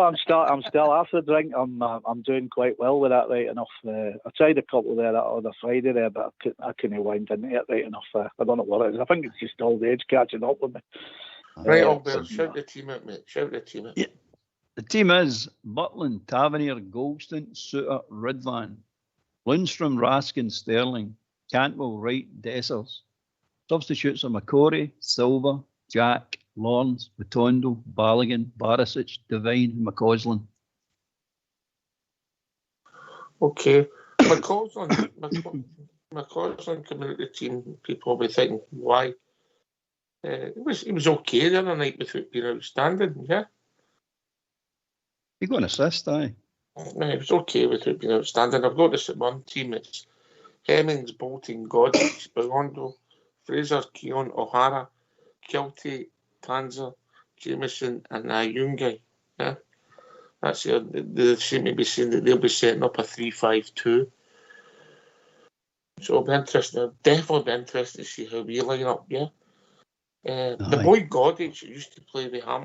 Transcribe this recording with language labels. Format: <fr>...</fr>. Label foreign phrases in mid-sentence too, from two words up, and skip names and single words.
<en>I'm still after the drink. I'm doing quite well with that right enough. I tried a couple there that other Friday there, but I couldn't wind into it right enough. I don't know what it is. I think it's just old age catching up with me. Right, Albert, shout the team out, mate. Shout the team out. Yeah. The team is Butland, Tavernier, Golston, Suter, Ridvan, Lundstrom, Raskin, Sterling, Cantwell, Wright, Dessers. Substitutes are McCory, Silva, Jack, Lawrence, Matondo, Balogun, Barisic, Devine, and McCausland. Okay. McCausland coming out the team, people will be thinking, why? He was okay the other night without being outstanding, yeah? He got an assist, aye. No, he was okay without being outstanding. I've got this at one team. It's Hemmings, Bolton, Godwin, Spalondo, Fraser, Keon, O'Hara, Kelty, Tanzer, Jameson, and Yungai. Yeah. That's they seem to be saying that they'll be setting up a 3-5-2. So it'll be interesting. I'll definitely be interested to see how we line up, yeah. The boy Godic used to play with Hamilton.</en>